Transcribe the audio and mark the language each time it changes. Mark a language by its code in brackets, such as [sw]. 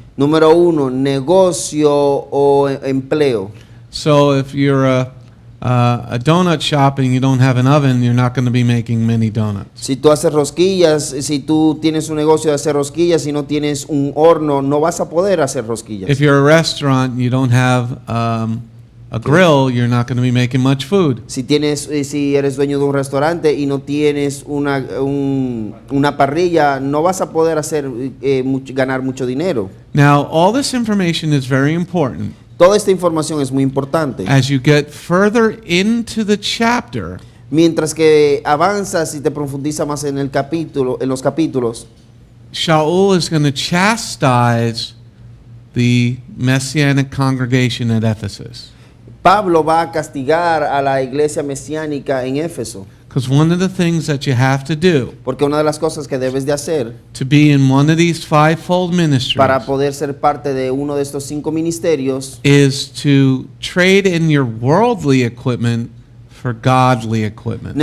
[es] Número 1, negocio o empleo. [en] So, if you're a donut shop and you don't have an oven, you're not going to be making many donuts. [es] Si tú haces rosquillas, si tú tienes un negocio de hacer rosquillas y no tienes un horno, no vas a poder hacer rosquillas. [en] If you're a restaurant and you don't have a grill, you're not going to be making much food. [es] Si eres dueño de un restaurante y no tienes una parrilla, no vas a poder ganar mucho dinero. [en] Now, all this information is very important. [es] Toda esta información es muy importante. [en] As you get further into the chapter, [es] Mientras que avanzas y te profundiza más en los capítulos, [en] Sha'ul is going to chastise the Messianic congregation at Ephesus. [es] Pablo va a castigar a la iglesia mesiánica en Éfeso, [en] Because one of the things that you have to do [es] porque una de las cosas que debes de hacer [en] to be in one of these fivefold ministries [es] para poder ser parte de uno de estos 5 ministerios [en] is to trade in your worldly equipment for godly equipment.